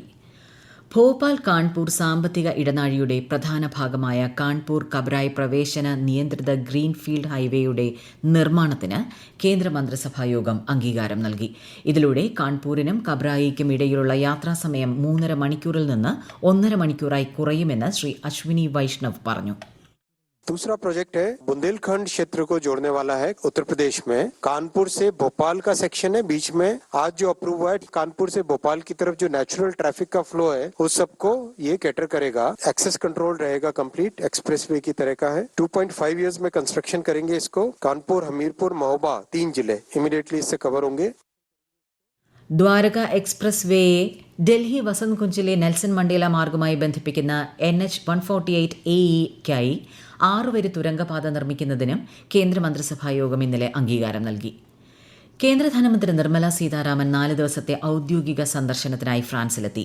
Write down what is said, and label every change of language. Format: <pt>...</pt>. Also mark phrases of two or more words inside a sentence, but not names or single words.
<ml>ഭോപ്പാൽ കാൺപൂർ സാമ്പത്തിക ഇടനാഴിയുടെ പ്രധാന ഭാഗമായ കാൺപൂർ കബ്രായി പ്രവേശന നിയന്ത്രിത</ml> <en>greenfield highwayയുടെ</en> <ml>നിർമ്മാണത്തിന് കേന്ദ്ര മന്ത്രിസഭായോഗം അംഗീകാരം നൽകി. ഇതിലൂടെ കാൺപൂരിനും കബ്രായിക്കും ഇടയിലുള്ള യാത്രാസമയം 3.5 മണിക്കൂറിൽ നിന്ന് 1.5 മണിക്കൂറായി കുറയുമെന്ന് ശ്രീ അശ്വിനി വൈഷ്ണവ് പറഞ്ഞു.</ml> <hi>दूसरा प्रोजेक्ट है बुंदेलखंड क्षेत्र को जोड़ने वाला है उत्तर प्रदेश में। कानपुर से भोपाल का सेक्शन है, बीच में आज जो अप्रूव हुआ है कानपुर से भोपाल की तरफ जो</hi> <en>natural traffic</en> <hi>का फ्लो है उस सबको ये कैटर करेगा।</hi> <en>access control</en> <hi>रहेगा,</hi> <en>complete expressway</en> <hi>की तरह का है। 2.5 इयर्स में कंस्ट्रक्शन करेंगे इसको। कानपुर, हमीरपुर, महोबा 3 जिले इमीडिएटली इससे कवर होंगे.</hi> <ml>ദ്വാരക എക്സ്പ്രസ് വേയെ ഡൽഹി വസന്ത് കുഞ്ചിലെ നെൽസൺ മണ്ടേല മാർഗവുമായി ബന്ധിപ്പിക്കുന്ന NH-148AE-ക്കായി 6 വരി തുരങ്കപാത നിർമ്മിക്കുന്നതിനും കേന്ദ്രമന്ത്രിസഭായോഗം ഇന്നലെ അംഗീകാരം നൽകി. കേന്ദ്ര ധനമന്ത്രി നിർമ്മല സീതാരാമൻ 4 ദിവസത്തെ ഔദ്യോഗിക സന്ദർശനത്തിനായി ഫ്രാൻസിലെത്തി.</ml>